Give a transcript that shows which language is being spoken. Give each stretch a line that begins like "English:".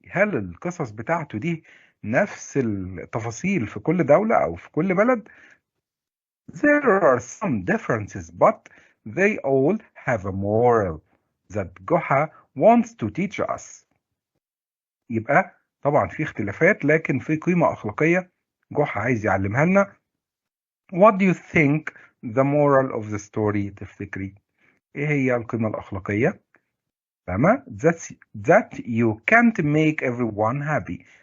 Arabic: هل القصص بتاعته دي نفس التفاصيل في كل دولة أو في كل بلد؟
English: There are some differences, but they all have a moral that Goha wants to teach us.
Arabic: يبقى طبعا في اختلافات لكن في قيمة أخلاقية جحا عايز يعلمها لنا.
English: What do you think the moral of the story؟
Arabic: تفتكري ايه هي القيمة الأخلاقية؟ فاهمة؟
English: that you can't make everyone happy.